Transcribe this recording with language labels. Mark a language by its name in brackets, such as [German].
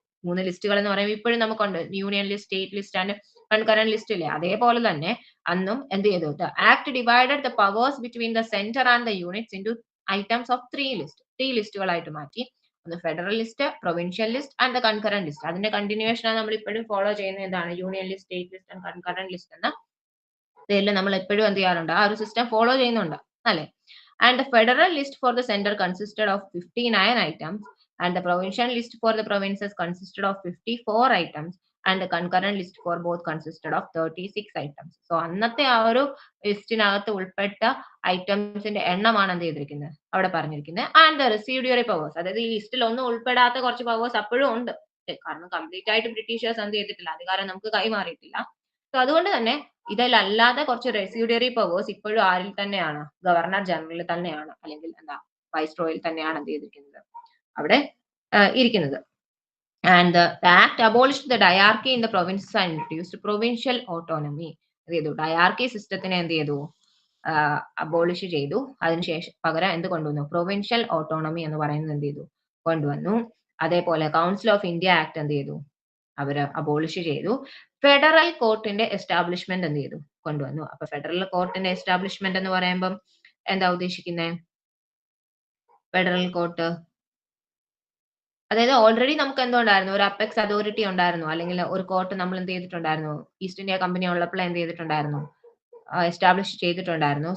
[Malayalam] 3 ലിസ്റ്റുകൾ എന്ന് പറയുമ്പോൾ ഇപ്പോഴും നമുക്കുണ്ട് union list, state list and concurrent list ഇല്ലേ, അതേപോലെ തന്നെ അന്നും എന്ത് ചെയ്തു, [English] The act divided the powers between the centre and the units into items of 3 list. [Malayalam] 3 ലിസ്റ്റുകളായിട്ട് മാറ്റി. ഒന്ന് federal list, provincial list and the concurrent list. അതിന്റെ കണ്ടിന്യൂവേഷൻ ആണ് നമ്മൾ ഇപ്പോഴും ഫോളോ ചെയ്യുന്ന എന്താണ് union list, state list and concurrent list എന്ന പേരിൽ നമ്മൾ എപ്പോഴും എന്ത് ചെയ്യാറുണ്ട്, ആ ഒരു സിസ്റ്റം ഫോളോ ചെയ്യുന്നുണ്ട് അല്ലെ. [English] And the federal list for the centre consisted of 59 items and the provincial list for the provinces consisted of 54 items and the concurrent list for both consisted of 36 items. [Malayalam] So അന്നത്തെ ആ ഒരു ലിസ്റ്റിനകത്ത് ഉൾപ്പെട്ട ഐറ്റംസിന്റെ എണ്ണമാണ് എന്ത് ചെയ്തിരിക്കുന്നത് അവിടെ പറഞ്ഞിരിക്കുന്നത്. ആൻഡ് ദ റെസിഡ്യൂറി പവേഴ്സ്, അതായത് ഈ ലിസ്റ്റിൽ ഒന്നും ഉൾപ്പെടാത്ത കുറച്ച് പവേഴ്സ് അപ്പോഴും ഉണ്ട്, കാരണം കംപ്ലീറ്റ് ആയിട്ട് ബ്രിട്ടീഷേഴ്സ് എന്ത് ചെയ്തിട്ടില്ല, അധികാരം നമുക്ക് കൈമാറിയിട്ടില്ല. സോ അതുകൊണ്ട് തന്നെ ഇതിലല്ലാതെ കുറച്ച് റെസിഡ്യൂറി പവേഴ്സ് ഇപ്പോഴും ആരിൽ തന്നെയാണ്, ഗവർണർ ജനറലിൽ തന്നെയാണ്, അല്ലെങ്കിൽ എന്താ വൈസ്രോയിൽ തന്നെയാണ് എന്ത് ചെയ്തിരിക്കുന്നത് അവിടെ ഇരിക്കുന്നത്. [English] And the act abolished the diarchy in the provinces and introduced provincial autonomy. [Malayalam] എന്ത് ചെയ്തു, ഡയാർക്കി സിസ്റ്റത്തിനെ എന്ത് ചെയ്തു, അബോളിഷ് ചെയ്തു. അതിനുശേഷം പകരം എന്ത് കൊണ്ടുവന്നു, പ്രൊവിൻഷ്യൽ ഓട്ടോണമി എന്ന് പറയുന്നത് എന്ത് ചെയ്തു, കൊണ്ടുവന്നു. അതേപോലെ കൗൺസിൽ ഓഫ് ഇന്ത്യ ആക്ട് എന്ത് ചെയ്തു, അവര് അബോളിഷ് ചെയ്തു. ഫെഡറൽ കോർട്ടിന്റെ എസ്റ്റാബ്ലിഷ്മെന്റ് എന്ത് ചെയ്തു, കൊണ്ടുവന്നു. അപ്പൊ ഫെഡറൽ കോർട്ടിന്റെ എസ്റ്റാബ്ലിഷ്മെന്റ് എന്ന് പറയുമ്പം എന്താ ഉദ്ദേശിക്കുന്നത്, ഫെഡറൽ കോർട്ട് അതായത് ഓൾറെഡി നമുക്ക് എന്തുണ്ടായിരുന്നു, ഒരു അപ്പെക്സ് അതോറിറ്റി ഉണ്ടായിരുന്നു, അല്ലെങ്കിൽ ഒരു കോർട്ട് നമ്മൾ എന്ത് ചെയ്തിട്ടുണ്ടായിരുന്നു, ഈസ്റ്റ് ഇന്ത്യ കമ്പനി ഉള്ളപ്പോൾ എന്ത് ചെയ്തിട്ടുണ്ടായിരുന്നു, എസ്റ്റാബ്ലിഷ് ചെയ്തിട്ടുണ്ടായിരുന്നു.